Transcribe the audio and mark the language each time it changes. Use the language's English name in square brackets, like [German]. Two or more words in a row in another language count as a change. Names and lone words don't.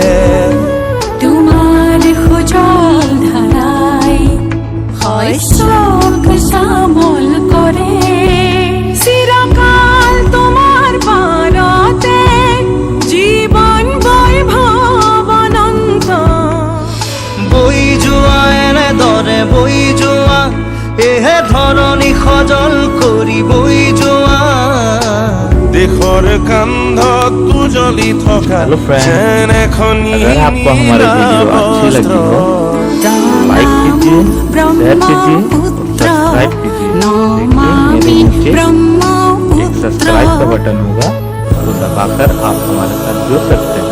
[Assamese] তোমার সুজল ধারায় শস্যক শ্যামল করে চিরকাল তোমার পারতে জীবন বৈভৱ অনন্ত বই যোৱা এনেদৰে বই যোৱা এহে ধৰণী সজল কৰি বই যোৱা দেশৰ কান্ধত উজলি থকা [English] Hello friends, [Assamese] যেন এখন [Hindi] अगर आपको हमारे वीडियो अच्छी लगी हो लाइक कीजिए, शेयर कीजिए, सब्सक्राइब कीजिए। देखिए मेरे नीचे एक सब्सक्राइब का बटन होगा, वो दबाकर आप हमारे साथ जुड़ सकते हैं।